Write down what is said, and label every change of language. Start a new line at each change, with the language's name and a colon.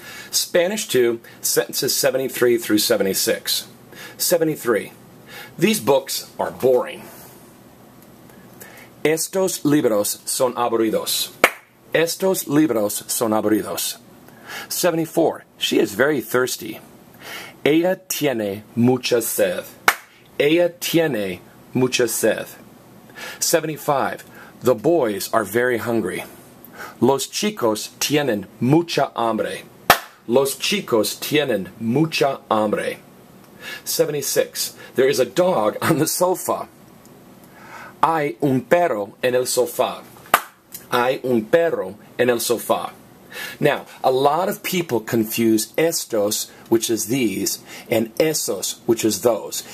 English: Spanish 2, sentences 73 through 76. 73. These books are boring.
Spanish: Estos libros son aburridos. Estos libros son aburridos.
English: 74. She is very thirsty.
Spanish: Ella tiene mucha sed. Ella tiene mucha sed. 75.
English: The boys are very hungry.
Spanish: Los chicos tienen mucha hambre. Los chicos tienen mucha hambre.
English: 76. There is a dog on the sofa.
Spanish: Hay un perro en el sofá. Hay un perro en el sofá.
English: Now, a lot of people confuse estos, which is these, and esos, which is those.